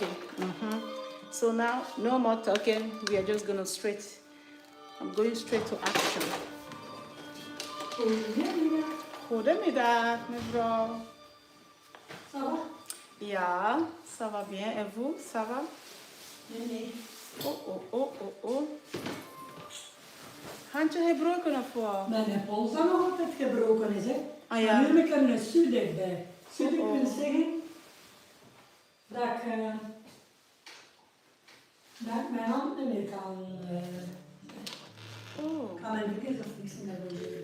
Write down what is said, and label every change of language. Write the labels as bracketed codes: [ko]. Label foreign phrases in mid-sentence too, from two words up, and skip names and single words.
[en] So now, no more talking. We are just gonna I'm going straight to action. [nl] Goedemiddag, mevrouw. [fr] Ça va? Ja, ça va bien. Et vous, ça va? [nl] Nee. Oh. Handje gebroken of wat? Mijn pols dan nog altijd gebroken is, hè. Ah, ja. En nu heb ik er een Sudek bij. Sudek wil zeggen dat ik mijn hand niet meer kan mijn vingers of niks meer bewegen.